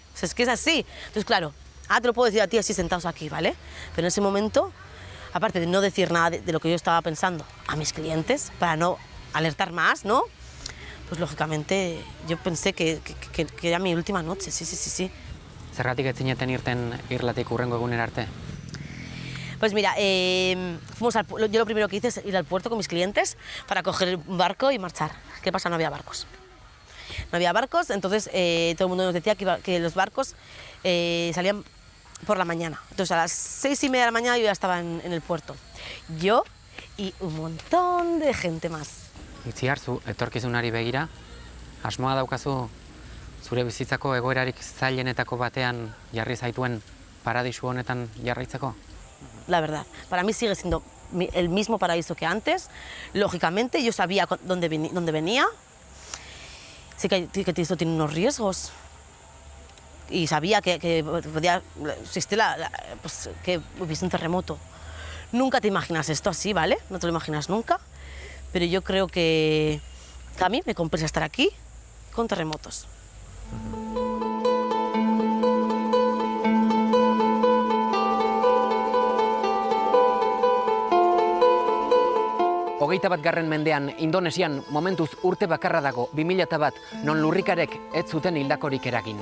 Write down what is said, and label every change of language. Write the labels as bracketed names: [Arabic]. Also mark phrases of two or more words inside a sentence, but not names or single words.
[Spanish] O sea, es que es así. Entonces, claro, te lo puedo decir a ti así sentados aquí, ¿vale? Pero en ese momento, aparte de no decir nada de lo que yo estaba pensando a mis clientes, para no alertar más, ¿no? Pues lógicamente yo pensé que era mi última noche, sí. [Basque] Zergatik ez zineten irten irlatik hurrengo egunera arte? [Spanish] Pues mira, yo lo primero que hice es ir al puerto con mis clientes para coger un barco y marchar. ¿Qué pasa? No había barcos. No había barcos, entonces todo el mundo nos decía que los barcos salían por la mañana. Entonces a las 6:30 de la mañana yo ya estaba en el puerto. Yo y un montón de gente más. [Basque] Itziar, zu etorkizunari begira, asmoa daukazu zure bizitzako egoerarik zailenetako batean jarri zaituen paradisu honetan jarraitzeko? [Spanish] la verdad. Para mí sigue siendo el mismo paraíso que antes. Lógicamente, yo sabía dónde venía. Sé que esto tiene unos riesgos. Y sabía que podía existir pues, que hubiese un terremoto. Nunca te imaginas esto así, ¿vale? No te lo imaginas nunca. Pero yo creo que a mí me compensa estar aquí con terremotos. [Basque] Hogeita bat garren mendean, Indonesian momentuz urte bakarra dago 2001 non lurrikarek ez zuten hildakorik eragin.